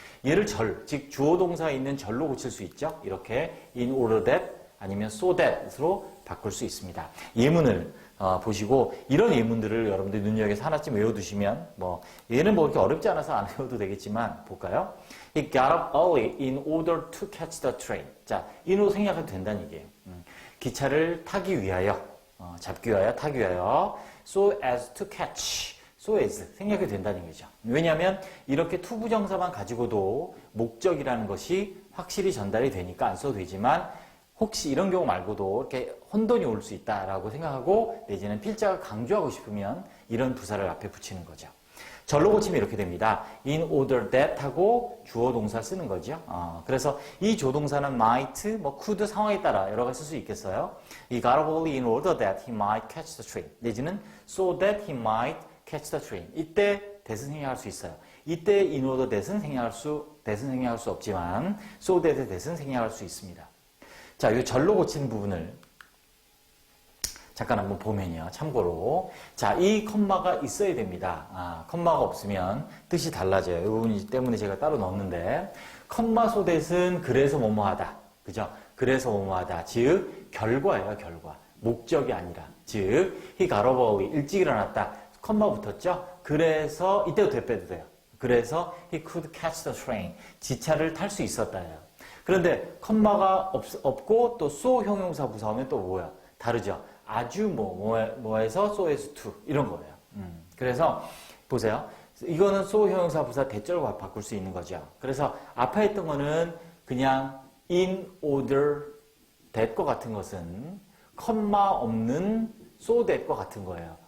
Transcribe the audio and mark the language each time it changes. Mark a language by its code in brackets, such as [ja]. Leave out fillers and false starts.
[ko] 얘를 즉 주어 동사에 있는 절로 고칠 수 있죠. 이렇게 in order that 아니면 so that으로 바꿀 수 있습니다. 예문을 보시고 이런 예문들을 여러분들 눈여겨서 하나쯤 외워두시면 얘는 그렇게 어렵지 않아서 안 외워도 되겠지만 볼까요? [en] He got up early in order to catch the train. [ko] 자, in으로 생략해도 된다는 얘기예요. 기차를 타기 위하여, 잡기 위하여, 타기 위하여, so as to catch, so as 생략해도 된다는 얘기죠. 왜냐하면 이렇게 to 부정사만 가지고도 목적이라는 것이 확실히 전달이 되니까 안 써도 되지만 혹시 이런 경우 말고도 이렇게 혼돈이 올 수 있다라고 생각하고 내지는 필자가 강조하고 싶으면 이런 부사를 앞에 붙이는 거죠. 절로 고치면 이렇게 됩니다. in order that 하고 주어 동사 쓰는 거죠. 그래서 이 조동사는 might, could 상황에 따라 여러 가지 쓸 수 있겠어요. [en] He got up early in order that he might catch the train. [ko] 내지는 [en] so that he might catch the train. [ko] 이때 that은 생략할 수 있어요. 이때 in order that은 생략할 수 없지만 so that의 that은 생략할 수 있습니다. 자, 이 절로 고치는 부분을 잠깐 한번 보면요. 참고로. 자, 이 컴마가 있어야 됩니다. 컴마가 없으면 뜻이 달라져요. 이 부분 때문에 제가 따로 넣었는데, 컴마 소댓은 그래서 뭐뭐하다. 그죠? 그래서 뭐뭐하다. 즉, 결과예요, 결과. 목적이 아니라. 즉, [en] he got up early. [ko] 일찍 일어났다. 컴마 붙었죠? 그래서, 이때도 돼 빼도 돼요. 그래서 [en] he could catch the train. [ko] 지차를 탈 수 있었다예요. 그런데 컴마가 없고 또 so 형용사 부사하면 또 뭐야? 다르죠? 아주 뭐에서 so as to 이런 거예요. 그래서 보세요. 이거는 so 형용사 부사 대절과 바꿀 수 있는 거죠. 그래서 앞에 했던 거는 그냥 in order that과 같은 것은 컴마 없는 so that과 같은 거예요.